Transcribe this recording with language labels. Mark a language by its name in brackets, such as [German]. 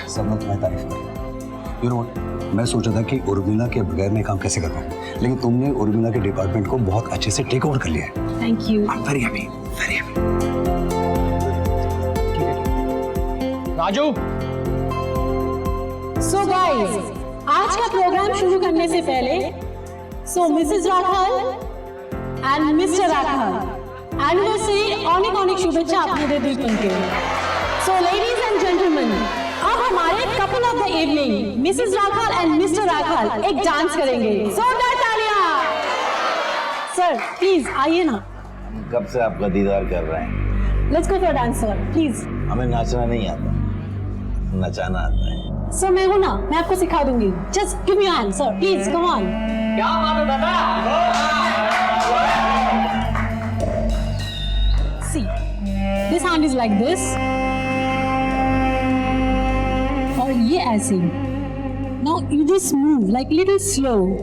[Hindi] सब लोग तुम्हारी तारीफ कर रहे हैं। [English] You know what? [Hindi] मैं सोचा था कि उर्मिला के बगैर मैं काम कैसे कर पाऊँ, लेकिन तुमने उर्मिला के डिपार्टमेंट को बहुत अच्छे से टेक ओवर कर लिया है। [English] Thank you. I'm very happy, very happy. [Hindi] Raju, [English] So guys, [Hindi] आज का प्रोग्राम शुरू करने से पहले Mrs Rathore and mister Rathore anniversary अनेक शुभेच्छा आपने दे दी तुमके। [English] so ladies and gentleman, [Hindi] अब हमारे couple of the evening Mrs Rathore and mister Rathore एक डांस करेंगे। जोरदार तालियां। सर प्लीज आइए ना। हम कब से आपका दीदार कर रहे हैं। [English] Let's go for dance sir, please. [Hindi] हमें नाचना नहीं आता, नचाना आता है। सर मैं हूं ना, मैं आपको सिखा दूंगी। [English] Just give me hand sir, please come on. [Hindi] क्या बात है दादा? [English] See, this hand is like this. [Hindi] और ये ऐसे। [English] Now you just move like little slow.